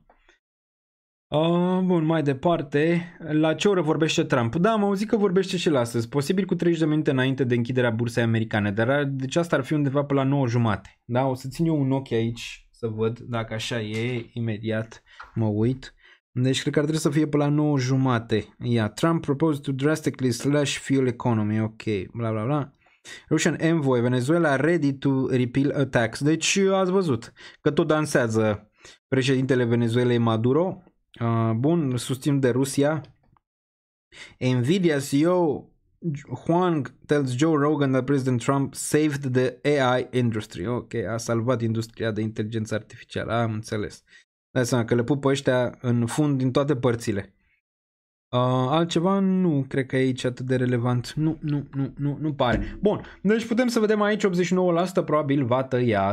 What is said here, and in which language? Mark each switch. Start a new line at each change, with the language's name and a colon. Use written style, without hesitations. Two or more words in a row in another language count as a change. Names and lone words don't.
Romanian: Bun, mai departe, la ce oră vorbește Trump? Da, am auzit că vorbește și la astăzi, posibil cu 30 de minute înainte de închiderea bursei americane, dar deci asta ar fi undeva pe la 9:30. Da, o să țin eu un ochi aici să văd dacă așa e, imediat mă uit. Deci cred că ar trebui să fie pe la 9:30.
English: Yeah, Trump proposed to drastically slash fuel economy, ok, bla bla bla. Russian envoy, Venezuela ready to repeal a tax.
Romanian: Deci ați văzut că tot dansează președintele Venezuelei Maduro. Bun, susținut de Rusia.
English: Nvidia CEO Huang tells Joe Rogan that President Trump saved the AI industry.
Romanian: Ok, a salvat industria de inteligență artificială, am înțeles. Dați seama că le pupă ăștia în fund din toate părțile. Altceva nu cred că e aici atât de relevant. Nu pare. Bun, deci putem să vedem aici 89% probabil va tăia.